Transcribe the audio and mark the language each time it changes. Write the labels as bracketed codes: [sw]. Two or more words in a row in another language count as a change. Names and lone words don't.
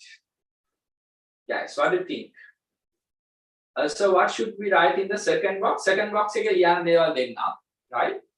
[en] Guys, what do you think? So what should we write in the second box? Second box [si] එකේ ලියන්න දේවල් දෙන්න, right?